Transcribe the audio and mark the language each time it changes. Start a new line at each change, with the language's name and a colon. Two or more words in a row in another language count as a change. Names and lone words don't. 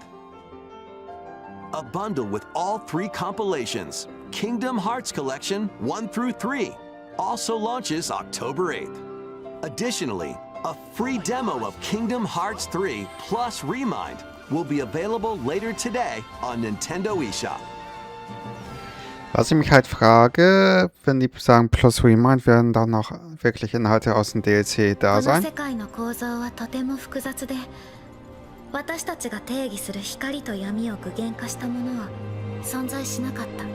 English: A bundle with all 3 compilations, Kingdom Hearts Collection 1 through 3, also launches October 8th. Additionally, a free demo of Kingdom Hearts 3 plus Remind will be available later today on Nintendo eShop.
German: Was ich mich halt frage, wenn die sagen plus Remind, werden da noch wirklich Inhalte aus dem DLC da sein?
Japanese: 私たちが定義する光と闇を具現化したものは存在しなかった。